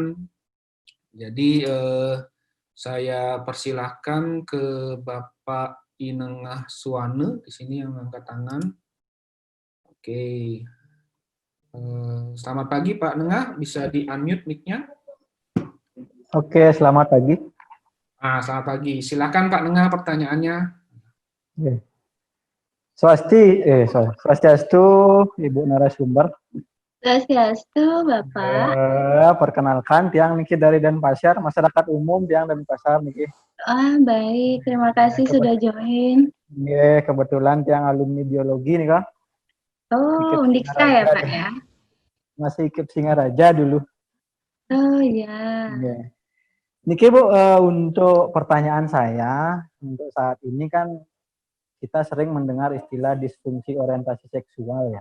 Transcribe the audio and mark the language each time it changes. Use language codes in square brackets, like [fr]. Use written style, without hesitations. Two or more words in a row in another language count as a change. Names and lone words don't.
[id] Jadi saya persilahkan ke Bapak Inengah Suwane di sini yang angkat tangan. Oke. Selamat pagi Pak Nengah, bisa di-unmute mic-nya? Oke, selamat pagi. Selamat pagi. Silakan Pak Nengah pertanyaannya. Swastiastu, Ibu narasumber. Swastiastu, Bapak. Perkenalkan, [ban] Tiang Niki [id] dari Denpasar, masyarakat umum [ban] Tiang Denpasar Niki. [id] Baik, terima kasih sudah join. Kebetulan Tiang alumni biologi nih Kak. Oh, Undiksa ya Pak ya? Masih ikut Singaraja dulu. Oh ya. Niki Bu, untuk pertanyaan saya, untuk saat ini kan kita sering mendengar istilah disfungsi orientasi seksual ya.